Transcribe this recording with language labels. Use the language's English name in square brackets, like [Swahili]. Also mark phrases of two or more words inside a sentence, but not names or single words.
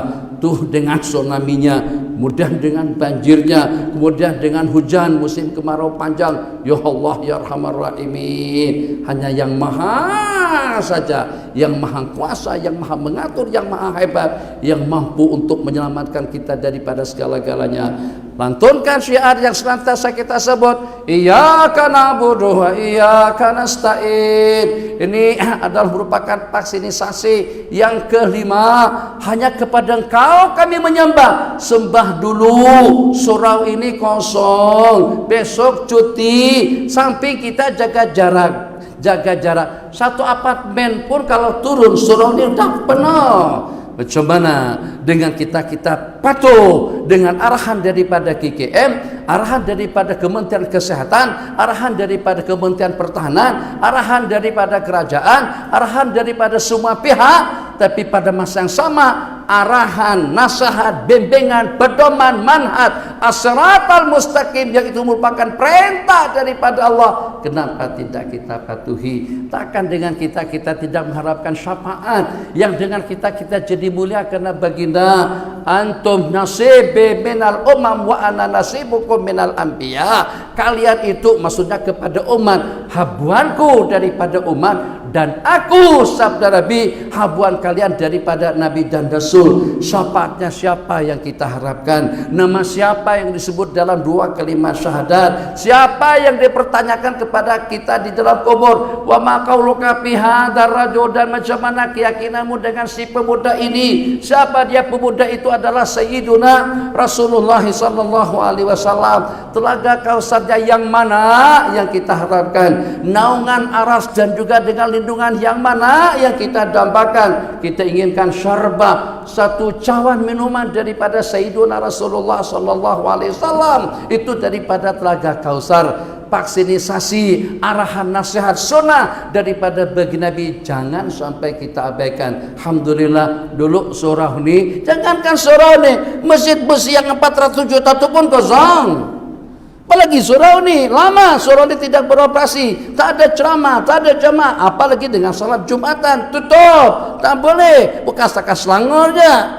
[Malay] Tuh dengan tsunami-nya, kemudian dengan banjirnya, kemudian dengan hujan musim kemarau panjang. [Arabic] يا الله يا أرحم الراحمين, [Malay] hanya yang maha saja, yang maha kuasa, yang maha mengatur, yang maha hebat, yang mampu untuk menyelamatkan kita daripada segala-galanya. Lantunkan syiar yang senantiasa kita sebut, [Arabic] إياك نعبد وإياك نستعين. [Malay] Ini adalah merupakan vaksinisasi yang kelima. Hanya kepada Engkau kami menyembah. Sembah dulu, surau ini kosong, besok cuti. Samping kita jaga jarak. Satu apartemen pun kalau turun surau ini udah penuh. Macam mana dengan kita patuh dengan arahan daripada KKM, arahan daripada Kementerian Kesehatan, arahan daripada Kementerian Pertahanan, arahan daripada kerajaan, arahan daripada semua pihak, tapi pada masa yang sama arahan, nasihat, bimbingan, pedoman, [Arabic] منهج الصراط المستقيم [Malay] yang itu merupakan perintah daripada Allah. Kenapa tidak kita patuhi? Takkan dengan kita tidak mengharapkan syafaat, yang dengan kita jadi mulia karena baginda [Arabic] أنتم نصيبي من الأمم وأنا نصيبكم من الأنبياء. [Malay] Kalian itu maksudnya kepada umat, habuanku daripada umat, dan aku sabda Nabi habuan kalian daripada Nabi dan Rasul. Syafaatnya siapa yang kita harapkan? Nama siapa yang disebut dalam dua kalimat syahadat? Siapa yang dipertanyakan kepada kita di dalam kubur? [Arabic] وما قولك في هذا الرجل, [Malay] dan macam mana keyakinanmu dengan si pemuda ini? Siapa dia? Pemuda itu adalah Sayyiduna Rasulullah [Arabic] صلى الله عليه وسلم. [Malay] Telaga Kausarnya yang mana yang kita harapkan? Naungan aras dan juga dengan lindungan yang mana yang kita dambakan? Kita inginkan syarbah, satu cawan minuman daripada Sayyiduna Rasulullah [Arabic] صلى الله عليه وسلم, [Malay] itu daripada Telaga Kausar. Vaksinisasi, arahan, nasihat, sunnah daripada bagi Nabi jangan sampai kita abaikan. Alhamdulillah dulu surau ini, jangankan surau ini, masjid besi yang 400 juta itu pun kosong. Apalagi surau ini, lama surau ini tidak beroperasi, tak ada ceramah, tak ada jamaah, apalagi dengan salat Jumatan, tutup, tak boleh, bekas-bekas Selangornya.